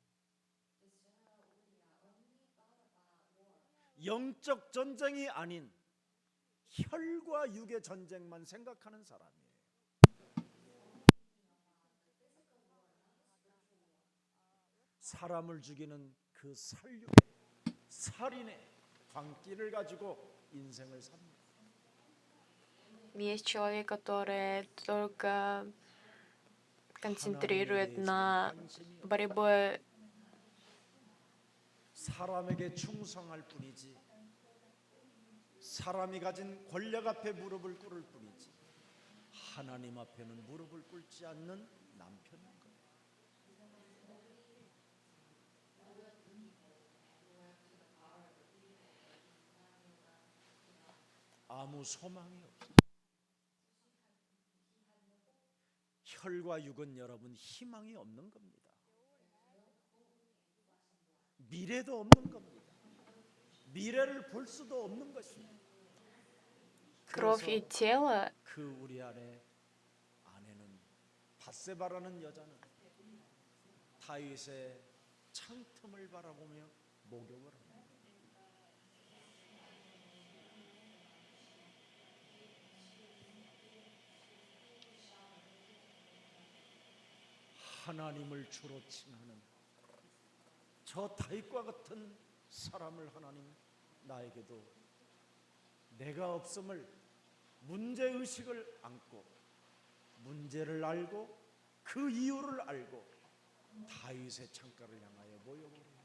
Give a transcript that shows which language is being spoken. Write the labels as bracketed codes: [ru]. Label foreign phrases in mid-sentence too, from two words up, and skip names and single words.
[ko] 영적 전쟁이 아닌 혈과 육의 전쟁만 생각하는 사람이에요. 사람을 죽이는 그 살인의 광기를 가지고 인생을 삽니다. [ru] Есть человек, который только концентрирует на борьбе [ko] 사람에게 충성할 뿐이지 사람이 가진 권력 앞에 무릎을 꿇을 뿐이지 하나님 앞에는 무릎을 꿇지 않는 남편인 거예요. 아무 소망이 없어요. 혈과 육은 여러분 희망이 없는 겁니다. 미래도 없는 겁니다. 미래를 볼 수도 없는 것입니다. [ru] кровь и тело. [ko] 그 우리 아내는 밧세바라는 여자는 다윗의 창틈을 바라보며 목욕을 합니다. 하나님을 주로 칭하는 저 다윗과 같은 사람을 하나님 나에게도 내가 없음을 문제의식을 안고 문제를 알고 그 이유를 알고 다윗의 창가를 향하여 모여보라.